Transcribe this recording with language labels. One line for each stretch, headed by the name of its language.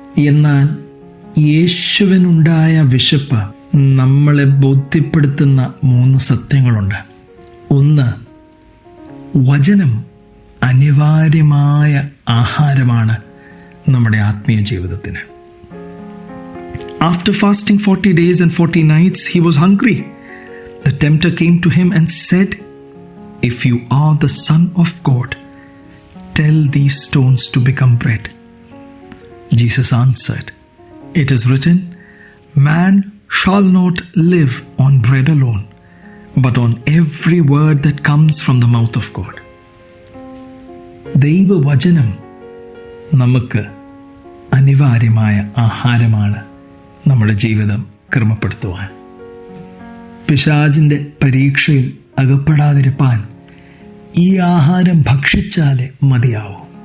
Malayalam: എന്നാൽ യേശുവിനുണ്ടായ വിശപ്പ് നമ്മളെ ബോധ്യപ്പെടുത്തുന്ന 3 സത്യങ്ങളുണ്ട്. 1, വചനം അനിവാര്യമായ ആഹാരമാണ് നമ്മുടെ ആത്മീയ ജീവിതത്തിന്.
English: After fasting 40 days and 40 nights, he was hungry. The tempter came to him and said, "If you are the Son of God, tell these stones to become bread." Jesus answered, "It is written, man shall not live on bread alone, but on every word that comes from the mouth of God."
Malayalam: ദൈവവചനം നമുക്ക് അനിവാര്യമായ ആഹാരമാണ് നമ്മുടെ ജീവിതം ക്രമപ്പെടുത്തുവാൻ. പിശാചിൻ്റെ പരീക്ഷയിൽ അകപ്പെടാതിരിപ്പാൻ ഈ ആഹാരം ഭക്ഷിച്ചാലേ മതിയാവൂ.